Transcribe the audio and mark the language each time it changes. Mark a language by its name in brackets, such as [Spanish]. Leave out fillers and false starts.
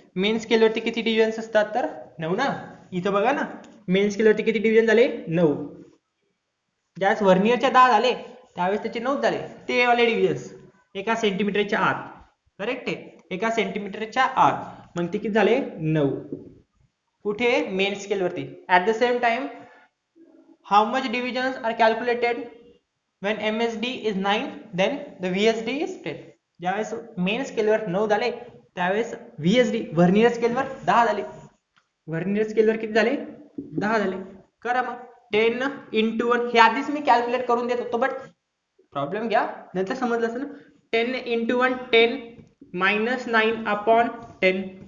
[Marathi] Main scale वरती किती divisions असतात तर 9 ना. इथं बघा ना, मेन स्केल वरती किती डिव्हिजन झाले 9. ज्यावेळेस व्हर्नियरच्या 10 झाले त्यावेळेस त्याचे 9 झाले. ते वाले डिव्हिजन्स एका सेंटीमीटरच्या आत, करेक्ट आहे, एका सेंटीमीटरच्या आत. मग ते किती झाले 9. कुठे मेन स्केल वरती. [English] At the same time how much divisions are calculated when MSD is 9 then the VSD is 10. [Marathi] ज्यावेळेस मेन स्केलवर 9 झाले त्यावेळेस VSD व्हर्नियर स्केलवर 10 झाले. व्हर्नियर स्केलवर किती झाले 10 झाले. करा मग 10 into 1, हे आधीच मी कॅल्क्युलेट करून देत होतो, बट प्रॉब्लेम घ्या नंतर समजलं असं ना. [English] 10 into 1 10 minus 9 upon 10.